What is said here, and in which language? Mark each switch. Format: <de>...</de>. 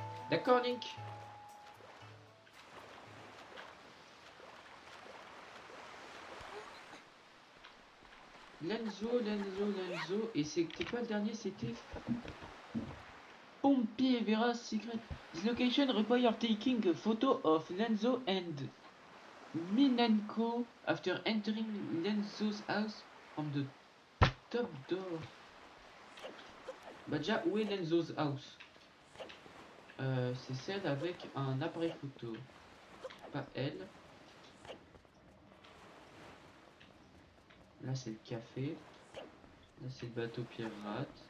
<fr>D'accord, Link? Lenzo. Et c'était quoi le dernier? C'était Pompier Vera Secret.</fr> <en>This location require taking a photo of Lenzo and Minenko after entering Lenzo's house from the top door.</en> <fr>Bah déjà, où est Lenzo's house? C'est celle avec un appareil photo. Pas elle. Là c'est le café. Là c'est le bateau pirate.</fr>